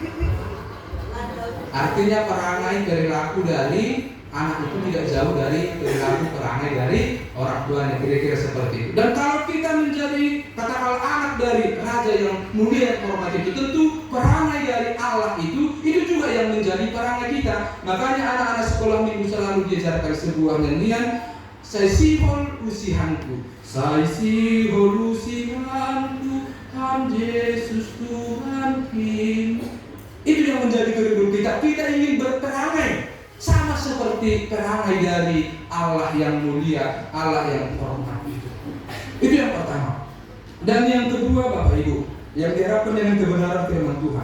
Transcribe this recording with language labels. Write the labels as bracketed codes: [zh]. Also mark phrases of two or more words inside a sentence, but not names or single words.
[id] Artinya perangai perilaku dari anak itu tidak jauh dari perilaku perangai dari orang tuanya, kira-kira seperti itu. Dan kalau kita menjadi katakanlah anak dari raja yang mulia dan hormat itu, tentu perangai dari Allah itu juga yang menjadi perangai kita. Makanya anak-anak sekolah minggu selalu diajarkan sebuah nyanyian, saya sihol usihanku, saya sihol usihanku, Tuhan Yesus Tuhan Kim. Itu yang menjadi kehidupan kita. Kita ingin berperangai sama seperti perangai dari Allah yang mulia, Allah yang hormat itu. Itu yang pertama. Dan yang kedua Bapak Ibu, yang diharapkan dengan kebenaran firman Tuhan.